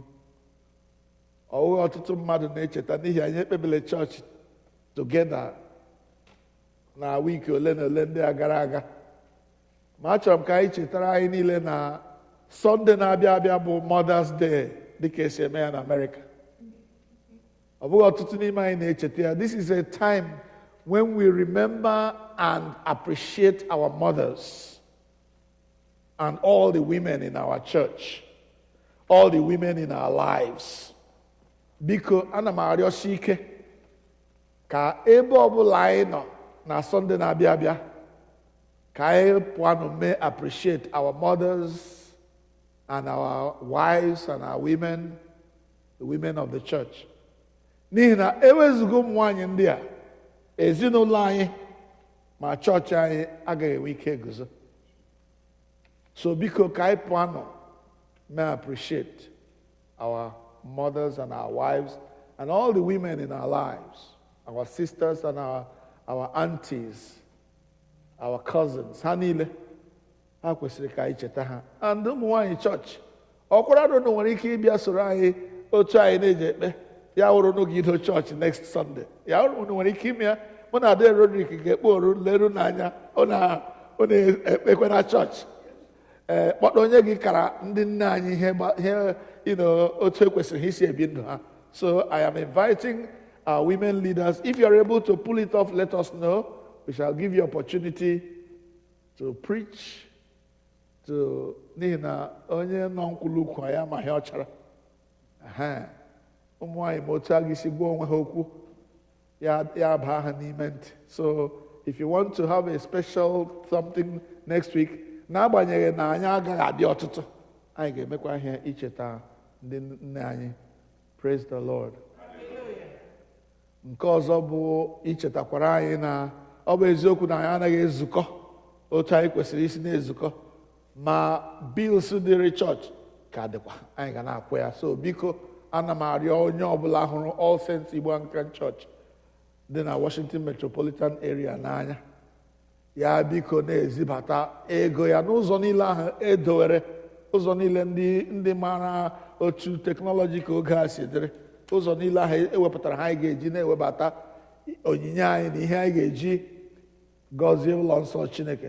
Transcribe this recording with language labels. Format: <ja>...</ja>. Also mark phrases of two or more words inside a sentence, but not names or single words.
<ig>Ọwụghị ọtụtụ mmadụ na-echeta n'ihi anyị ekpebile chọọchị togeda na wiki ole na ole ndị a gara aga. Ma achọrọ m ka anyị chetara anyị niile na Sọnde na-abịa abịa bụ Mother's Day dịka esi eme ya na Amerịka. Ọ bụghị ọtụtụ n'ime anyị na-echeta ya.</ig> <en>This is a time when we remember and appreciate our mothers and all the women in our church, all the women in our lives.</en> <ig>Biko, ana m arịọsi ike ka ebe ọbụla anyị nọ na Sunday na-abịa abịa, ka anyị pụọ mee</ig> <en>appreciate our mothers and our wives and our women, the women of the church.</en> <ig>N'ihi na ewezugo ụmụ nwaanyị ndị a, ezinụlọ anyị ma chọọchị anyị agaghị enwe ike guzo. So biko ka anyị pụọ may</ig> <en>appreciate our mothers and our wives and all the women in our lives, our sisters and our aunties, our cousins.</en> <ig>Ha niile ha kwesịrị ka anyị cheta ha. And ụmụ nwaanyị chọọchị, ọkwara na nwere ike ịbịa soro anyị otu anyị na-eji ekpe ya wụrụ n'ogige chọọchị</ig> <en>next Sunday.</en> <ig>Ya wụrụ nwere ike ime ya. Mụ na Ade Rodrick ga-ekpe oru leru n'anya ọ na-ekpekwe na chọọchị. Kpọta onye gị kara ndị nne anyị ihe otu ekwesịrị isi ebi ndụ ha.</ig> <en>So I am inviting our women leaders. If you are able to pull it off, let us know. We shall give you opportunity to preach to</en> <ig>n'ihi na onye nọ nkwulu ukwu ya amaghị ọ chara. Ụmụ nwaanyị ma otu a ga-esi gwa onwe ha okwu ya baa ha n'ime ntị.</ig> <en>So if you want to have a special something next week,</en> <ig>n'agbanyeghị na anyị agaghị adị ọtụtụ, anyị ga-emekwa ihe icheta ndị nne anyị.</ig> <en>Praise the Lord.</en> <ig>Nke ọzọ bụ ichetakwara anyị na ọ bụ eziokwu na anyị anaghị ezukọ otu anyị kwesịrị isi na-ezukọ ma bills dịrị chọọchị ka dịkwa anyị ga na-akwụ ya. So biko ana m arịọ onye ọbụla hụrụ All Saints Igbo Anglican Church dị na Washington Metropolitan Area n'anya, ya biko na-ezibata ego ya n'ụzọ niile ahụ edowere, ụzọ niile ndị mara otu teknọlọji ka oge a si dịrị, ụzọ niile ahụ ewepụtara ha anyị ga-eji na-ewebata onyinye anyị na ihe anyị ga-eji gọzie ụlọ nsọ Chineke.</ig>